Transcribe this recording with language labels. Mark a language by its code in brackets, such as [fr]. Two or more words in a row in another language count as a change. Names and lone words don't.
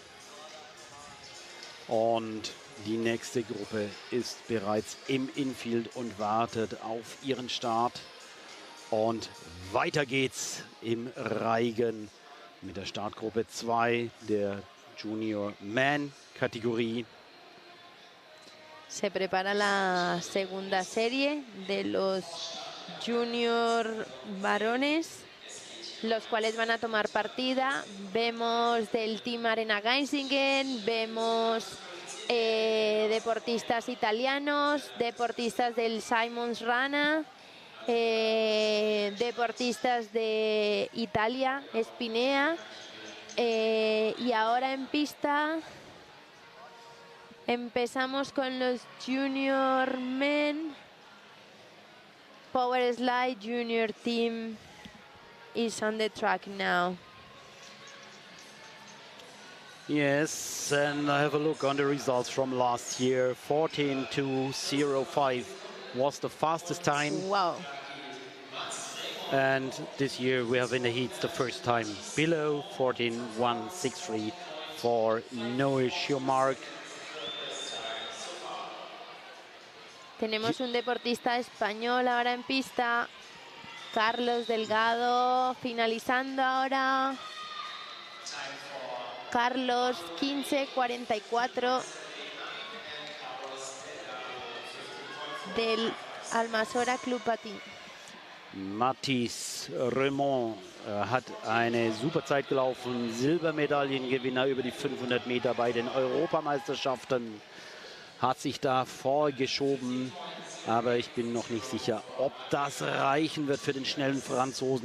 [de] Und die nächste Gruppe ist bereits im Infield und wartet auf ihren Start. Und weiter geht's im Reigen mit der Startgruppe 2 der [en] Junior Man [de] Kategorie. [es] Se prepara la segunda serie de los junior varones, los cuales van a tomar partida. Vemos del Team Arena Geisingen, vemos deportistas italianos, deportistas del Simons Rana, deportistas de Italia, Spinea, y ahora en pista empezamos con los [en] Junior Men. Power Slide Junior Team is on the track now. Yes, and I have a look on the results from last year. 14:2:05 was the fastest time. Wow. And this year we have in the heats the first time below 14:1:63 for Noé Schumacher. [es] Tenemos un deportista español ahora en pista, Carlos Delgado, finalizando ahora. Carlos, 15:44 del Almasora Club Patín. [de] Mathis Remond hat eine super Zeit gelaufen, Silbermedaillengewinner über die 500 Meter bei den Europameisterschaften. Hat sich da vorgeschoben, aber ich bin noch nicht sicher, ob das reichen wird für den schnellen Franzosen.